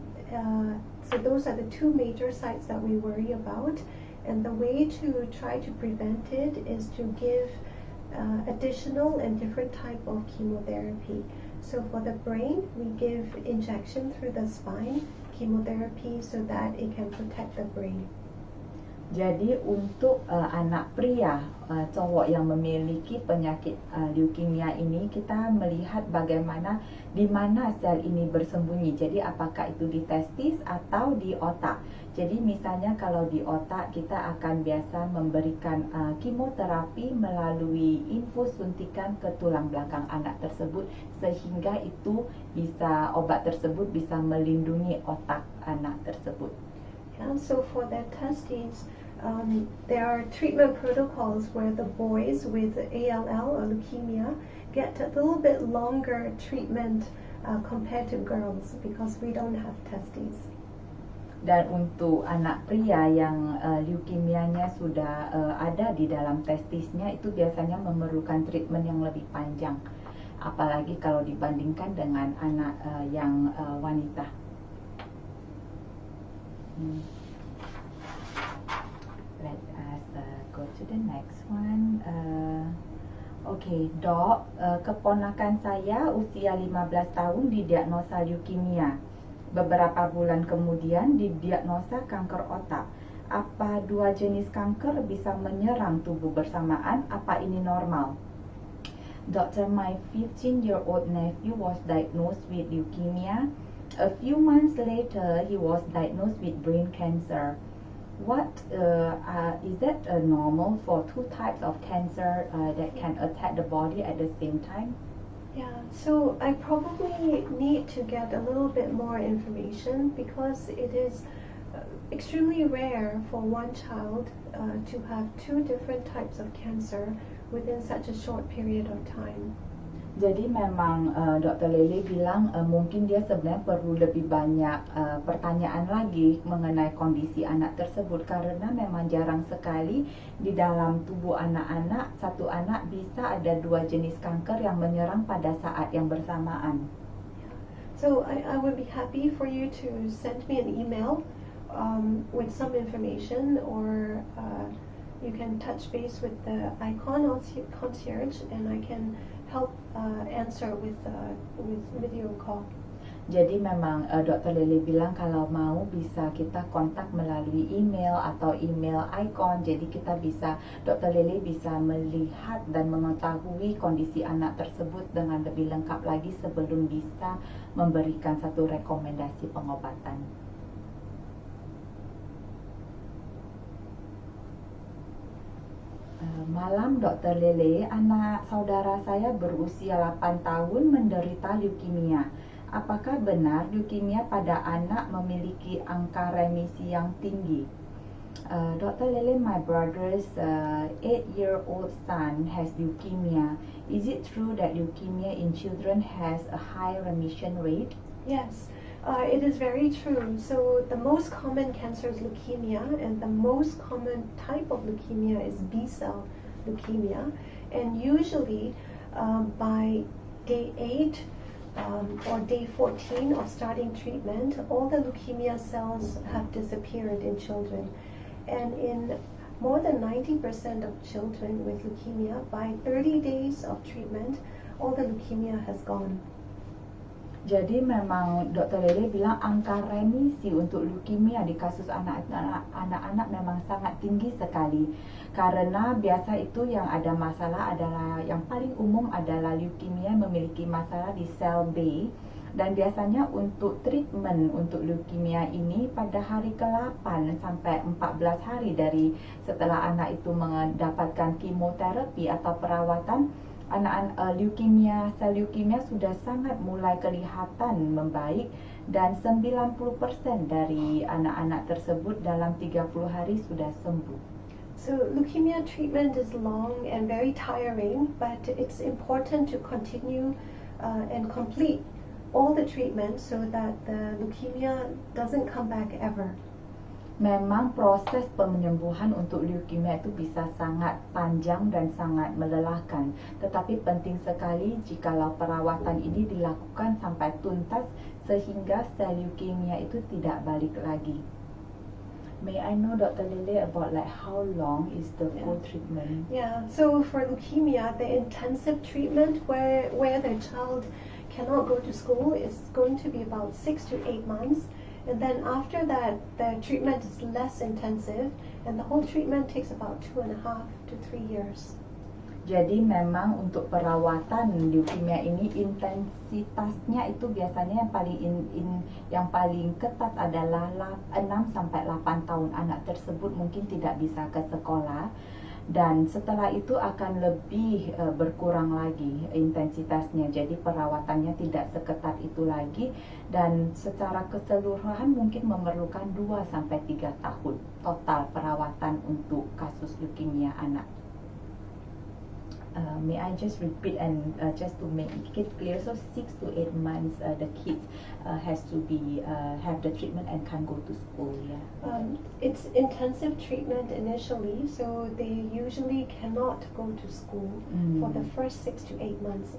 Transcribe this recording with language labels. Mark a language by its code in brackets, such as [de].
[en] So those are the two major sites that we worry about. And the way to try to prevent it is to give additional and different type of chemotherapy. So for the brain, we give injection through the spine chemotherapy so that it can protect the brain. [id] Jadi untuk anak pria, cowok yang memiliki penyakit leukemia ini, kita melihat bagaimana di mana sel ini bersembunyi. Jadi apakah itu di testis atau di otak. Jadi misalnya kalau di otak, kita akan biasa memberikan kemoterapi melalui infus suntikan ke tulang belakang anak tersebut, sehingga itu bisa, obat tersebut bisa melindungi otak anak tersebut. [en] Yeah, so for their testes, there are treatment protocols where the boys with ALL or leukemia get a little bit longer treatment compared to girls because we don't have testes. [id] Dan untuk anak pria yang leukemianya sudah ada di dalam testisnya, itu biasanya memerlukan treatment yang lebih panjang, apalagi kalau dibandingkan dengan anak yang wanita. [en] Let us go to the next one. [id] Okay, Dok, keponakan saya usia 15 tahun didiagnosa leukemia. Beberapa bulan kemudian didiagnosa kanker otak. Apa dua jenis kanker bisa menyerang tubuh bersamaan? Apa ini normal? [en] Doctor, my 15-year-old nephew was diagnosed with leukemia. A few months later, he was diagnosed with brain cancer. What is that normal for two types of cancer that can attack the body at the same time? Yeah, so I probably need to get a little bit more information because it is extremely rare for one child to have two different types of cancer within such a short period of time. [id] Jadi memang Dr. Lele bilang mungkin dia sebenarnya perlu lebih banyak pertanyaan lagi mengenai kondisi anak tersebut, karena memang jarang sekali di dalam tubuh anak-anak, satu anak bisa ada dua jenis kanker yang menyerang pada saat yang bersamaan. [en] So I would be happy for you to send me an email with some information, or you can touch base with the ICON concierge and I can help answer with video call. [id] Jadi memang Dr. Lele bilang kalau mau bisa kita kontak melalui email atau email ICON. Jadi kita bisa, Dr. Lele bisa melihat dan mengetahui kondisi anak tersebut dengan lebih lengkap lagi sebelum bisa memberikan satu rekomendasi pengobatan. Malam Dr. Lele, anak saudara saya berusia 8 tahun menderita leukemia. Apakah benar leukemia pada anak memiliki angka remisi yang tinggi? [en] Dr. Lele, my brother's 8-year-old son has leukemia. Is it true that leukemia in children has a high remission rate? Yes. It is very true. So the most common cancer is leukemia, and the most common type of leukemia is B-cell leukemia. And usually by day 8 or day 14 of starting treatment, all the leukemia cells have disappeared in children. And in more than 90% of children with leukemia, by 30 days of treatment, all the leukemia has gone. [id] Jadi memang Dr. Lele bilang angka remisi untuk leukemia di kasus anak-anak memang sangat tinggi sekali. Karena biasa itu yang ada masalah adalah, yang paling umum adalah leukemia memiliki masalah di sel B. Dan biasanya untuk treatment untuk leukemia ini pada hari ke-8 sampai 14 hari dari setelah anak itu mendapatkan kemoterapi atau perawatan, anak-anak sel leukemia sudah sangat mulai kelihatan membaik, dan 90% dari anak-anak tersebut dalam 30 hari sudah sembuh. [en] So leukemia treatment is long and very tiring, but it's important to continue and complete all the treatment so that the leukemia doesn't come back ever. [id] Memang proses penyembuhan untuk leukemia itu bisa sangat panjang dan sangat melelahkan, tetapi penting sekali jikalau perawatan ini dilakukan sampai tuntas sehingga sel leukemia itu tidak balik lagi. [en] May I know, Dr. Lele, about like how long is the full treatment? Yeah, so for leukemia, the intensive treatment where the child cannot go to school is going to be about 6 to 8 months. And then after that, the treatment is less intensive, and the whole treatment takes about 2.5 to 3 years. [id] Jadi memang untuk perawatan leukemia ini intensitasnya itu biasanya yang paling ketat adalah 6 sampai 8 tahun. Anak tersebut mungkin tidak bisa ke sekolah, dan setelah itu akan lebih berkurang lagi intensitasnya. Jadi perawatannya tidak seketat itu lagi, dan secara keseluruhan mungkin memerlukan 2 sampai 3 tahun total perawatan untuk kasus leukemia anak. [en] May I just repeat and just to make it clear, so 6 to 8 months the kids has to be have the treatment and can go to school. It's intensive treatment initially, so they usually cannot go to school for the first 6 to 8 months.